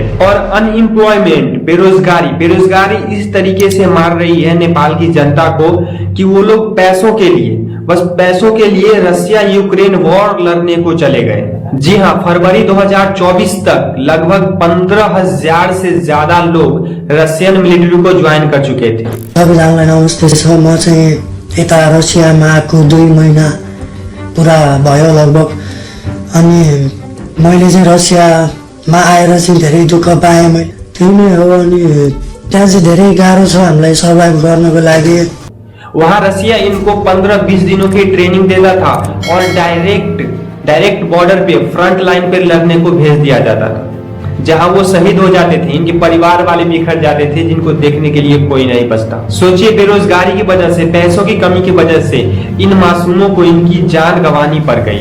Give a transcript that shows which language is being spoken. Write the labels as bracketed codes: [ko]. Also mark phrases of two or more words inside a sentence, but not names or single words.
[hi] और अनएम्प्लॉयमेंट, बेरोजगारी इस तरीके से मार रही है नेपाल की जनता को कि वो लोग पैसों के लिए रसिया यूक्रेन वॉर लड़ने को चले गए। जी हाँ, फरवरी 2024 तक लगभग 15,000 से ज्यादा लोग [en] Russian military [hi] को ज्वाइन कर चुके थे। [ne] सबैजनालाई नमस्ते छ। म चाहिँ यता रसियामा आएको 2 महिना पुरा भयो लगभग। अनि मैले चाहिँ रसियामा आएर चाहिँ धेरै दुःख पाएँ। मैले त्यही नै हो। अनि त्यहाँ चाहिँ धेरै गाह्रो छ हामीलाई सर्भाइभ गर्नको लागि। [hi] वहां रसिया इनको 15-20 दिनों की ट्रेनिंग देता था और [en] direct border [hi] पे [en] front line [hi] पे लड़ने को भेज दिया जाता था, जहां वो शहीद हो जाते थे। इनके परिवार वाले बिखर जाते थे जिनको देखने के लिए कोई नहीं बचता। सोचिए बेरोजगारी की वजह से, पैसों की कमी की वजह से इन मासूमों को इनकी जान गंवानी पड़ गई।